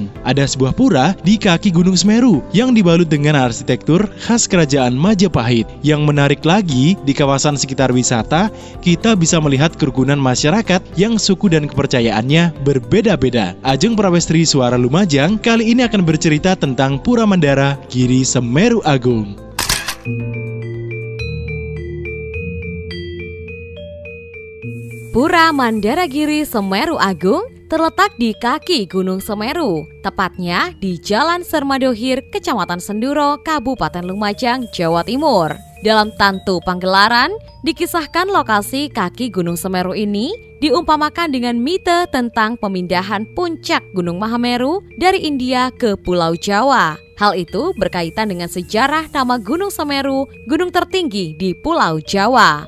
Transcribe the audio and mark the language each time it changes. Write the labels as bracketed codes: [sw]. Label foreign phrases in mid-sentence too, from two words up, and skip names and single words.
[id] Ada sebuah pura di kaki Gunung Semeru yang dibalut dengan arsitektur khas kerajaan Majapahit. Yang menarik lagi, di kawasan sekitar wisata, kita bisa melihat kerukunan masyarakat yang suku dan kepercayaannya berbeda-beda. Ajeng Prawestri Suara Lumajang kali ini akan bercerita tentang Pura Mandara Giri Semeru Agung. Pura Mandara Giri Semeru Agung terletak di kaki Gunung Semeru, tepatnya di Jalan Sermadohir, Kecamatan Senduro, Kabupaten Lumajang, Jawa Timur. Dalam tantu panggelaran, dikisahkan lokasi kaki Gunung Semeru ini diumpamakan dengan mite tentang pemindahan puncak Gunung Mahameru dari India ke Pulau Jawa. Hal itu berkaitan dengan sejarah nama Gunung Semeru, gunung tertinggi di Pulau Jawa.